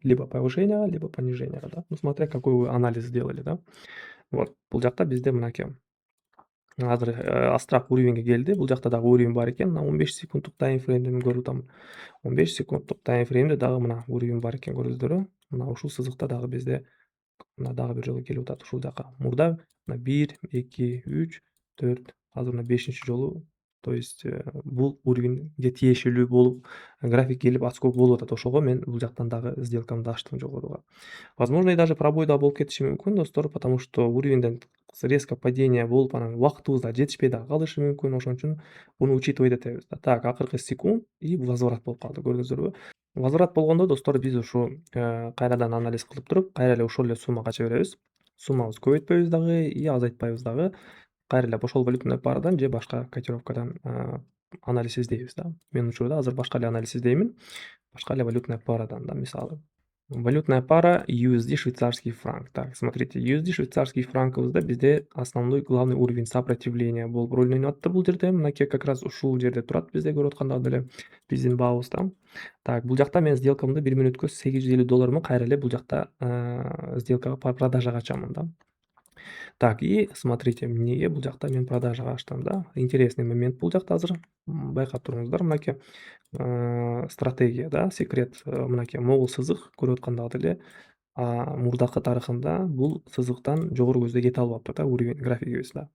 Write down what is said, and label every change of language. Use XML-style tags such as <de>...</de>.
<ru>Либо повышенияга, либо пониженияга да. Ну, смотря какой вы анализ сделали да.</ru> <ky>Вот, бул жакта бизде мынакей азыр астыраак уровеньге келди. Бул жакта дагы уровень бар экен. Мына 15 секунддук таймфреймди мен көрүп атам. 15 секунддук таймфреймде дагы мына уровень бар экен, көрдүңүздөрбү? Мына ушул сызыкта дагы бизде мына дагы бир жолу келип атат ушул жака. Мурда мына 1, 2, 3, 4, азыр мына 5-чи жолу. То есть бул уровеньге тиешелүү болуп, график келип отскок болуп атат. Ошого мен бул жактан дагы сделкамды ачтым жогоруга.</ky> <ru>Возможно, и даже</ru> <ky>пробой да болуп кетиши мүмкүн достор,</ky> <ru>потому что</ru> <ky>уровеньден резко падение болуп, анан убактыбыз да жетишпей дагы калышы мүмкүн. Ошон үчүн буну учитывать этебиз да. Так, акыркы секунд и возврат болуп калды, көрдүңүздөрбү? Возврат болгондо достор биз ушу кайрадан анализ кылып туруп, кайра эле ошол эле суммага ача беребиз. Суммабызды көбөйтпөйбүз дагы и азайтпайбыз дагы. Кайра эле ошол валютный парадан же башка котировкадан анализ издейбиз да. Мен учурда азыр башка эле анализ издеймин. Башка эле валютная парадан да, мисалы. Валютная пара USD швейцарский франк.</ky> <ru>Так, смотрите,</ru> <ky>USD швейцарский франкыбызда бизде</ky> <ru>основной главный уровень сопротивления</ru> <ky>болуп роль ойноп атты бул жерде. Мынакей как раз ушул жерде турат бизде көрүп аткандагы эле биздин баабыз да. Так, бул жакта мен сделкамды 1 мүнөткө $850 кайра эле бул жакта сделкага продажага ачамын да.</ky> <ru>Так, и смотрите,</ru> <ky>эмнеге бул жакта мен продажага ачтым да. Интересный момент бул жакта азыр. Байкап туруңуздар, мынакей стратегия да, секрет мынакей могул сызык көрүп аткандагы эле мурдакы тарыхында бул сызыктан жогору көздөй кете албаптыр да, уровень графигибиз да.</ky>